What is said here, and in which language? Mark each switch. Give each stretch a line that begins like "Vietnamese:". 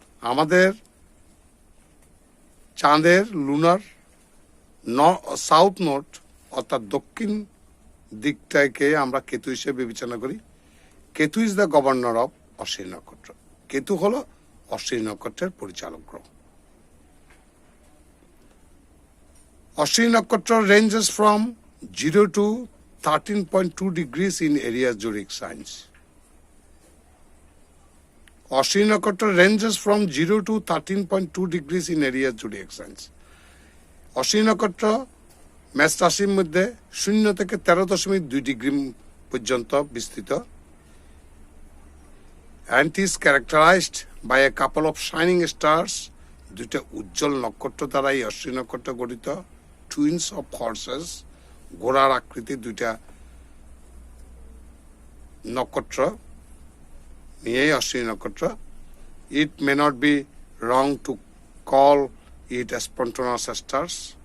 Bangla: আমাদের চাঁদের
English: lunar south node
Bangla: অর্থাৎ দক্ষিণ দিকটাকে আমরা কেতু হিসেবে বিবেচনা করি।
English: Ketu is the governor of Ashwini nakshatra.
Bangla: কেতু হলো অশ্বিনী নক্ষত্রের পরিচালক গ্রহ।
English: Ashwini nakshatra ranges from 0 to 13.2 degrees in areas zodiac signs. Ashwini nakshatra ranges from 0 to 13.2 degrees in areas zodiac signs.
Bangla: Ashwini নক্ষত্র মেষ রাশির মধ্যে 0 থেকে 13.2 ডিগ্রি পর্যন্ত বিস্তৃত।
English: and is characterized by a couple of shining stars.
Bangla: দুইটা উজ্জ্বল নক্ষত্র দ্বারা এই অশ্বিনী নক্ষত্র গঠিত।
English: twins of horses,
Bangla: ঘোড়ার আকৃতির দুইটা নক্ষত্র নিয়েই অশ্বিনী নক্ষত্র।
English: It may not be wrong to call it spontaneous stars.